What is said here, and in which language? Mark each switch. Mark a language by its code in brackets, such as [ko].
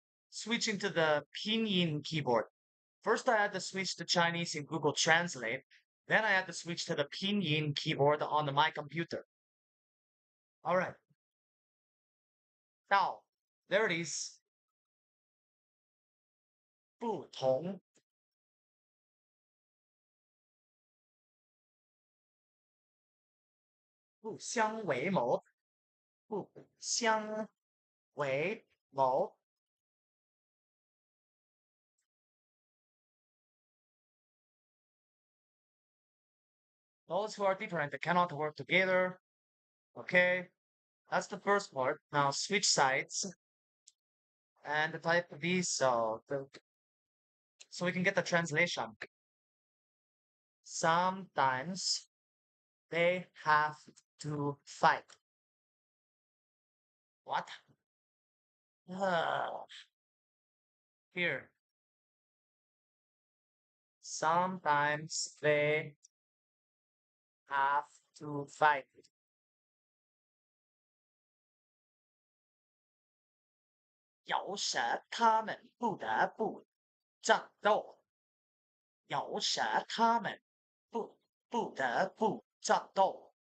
[en] Switching to the pinyin keyboard. First, I had to switch to Chinese in Google Translate. Then I had to switch to the pinyin keyboard on my computer. All right, now there it is. [zh] 不同不相为谋，不相为谋。 [en] Those who are different they cannot work together. Okay, that's the first part. Now switch sides and type these so we can get the translation. Sometimes they have to fight. What? Here. Sometimes they have to fight. [zh] 有时他们不得不战斗，有时他们不得不战斗。